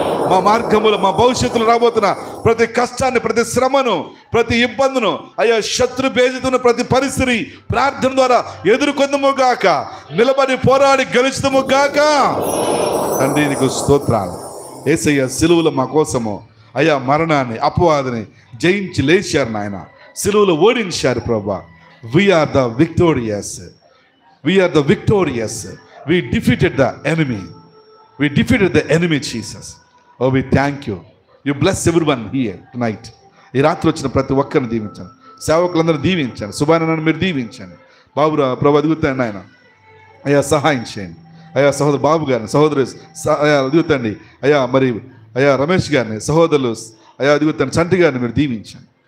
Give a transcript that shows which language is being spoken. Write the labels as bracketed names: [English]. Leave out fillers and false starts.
[Telugu] మా మార్గములు, మా భవిష్యత్తులో రాబోతున్న ప్రతి కష్టాన్ని, ప్రతి శ్రమను, ప్రతి ఇబ్బందును అయ్యా, శత్రు బేజితున్న ప్రతి పరిస్థితి ప్రార్థన ద్వారా ఎదుర్కొందుము గాక, నిలబడి పోరాడి గెలుచుదుము గాక. తండ్రి నీకు స్తోత్రాలు. యేసయ్య సిలువలో మా కోసము అయ్యా మరణాన్ని, అపవాదిని జయించి లేచారు నాయన. సిలువలో ఓడించారు ప్రభా. [English] We are the victorious, we are the victorious. We defeated the enemy, we defeated the enemy Jesus. Oh, we thank you. You bless everyone here tonight. [Telugu] ఈ రాత్రి వచ్చిన ప్రతి ఒక్కరిని దీవించండి, సేవకులందరూ దీవించండి, సుబానని మీరు దీవించండి. బాబు ప్రభు అదుగుతాండి ఆయన, అయ్యా సహాయం చేయండి. అయ్యా సహోదరు బాబు గారిని, సహోదరు అయ్యా అదుగుతండి. అయ్యా మరి అయ్యా రమేష్ గారిని, సహోదరులు అయ్యా అదుగుతాండి చంటి గారిని మీరు దీవించండి.